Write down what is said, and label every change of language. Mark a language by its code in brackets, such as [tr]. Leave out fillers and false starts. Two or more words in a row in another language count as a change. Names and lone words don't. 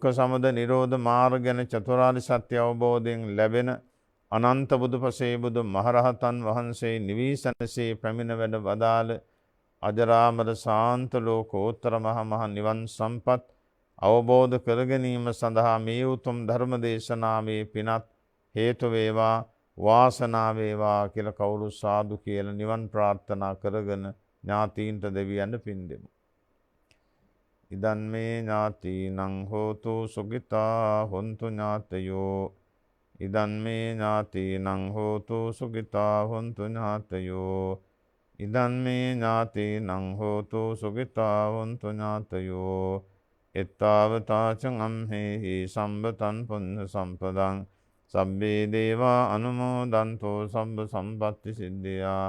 [si] සමුදය නිරෝධ මාර්ග ගැන චතුරාර්ය සත්‍ය අවබෝධයෙන් ලැබෙන අනන්ත බුදුපසේ බුදු මහරහතන් වහන්සේ නිවිසනසේ පැමිණ වැඩ වදාළ අජරාමර ශාන්ත ලෝකෝත්තර මහ නිවන් සම්පත් අවබෝධ කර ගැනීම සඳහා මේ උතුම් ධර්ම දේශනාවේ පිනත් හේතු වේවා වාසනාව වේවා කියලා කවුරු සාදු කියලා නිවන් ප්‍රාර්ථනා කරගෙන ඥාතීන්ට දෙවියන්ට පින් දෙමු. [pi] ඉදන් මේ ඥාතීනං හෝතු සුඛිතා හොන්තු ඥාතයෝ. ඉදන් මේ ඥාතීනං හෝතු සුඛිතා හොන්තු ඥාතයෝ. ඉදන් මේ ඥාතීනං හෝතු සුඛිතා හොන්තු ඥාතයෝ. එත්තාවතාචං අම්හෙහි සම්බතං පුඤ්ඤ සම්පදං සබ්බේ දේවා අනුමෝදන්තෝ සබ්බ සම්පත්ති සිද්ධියා.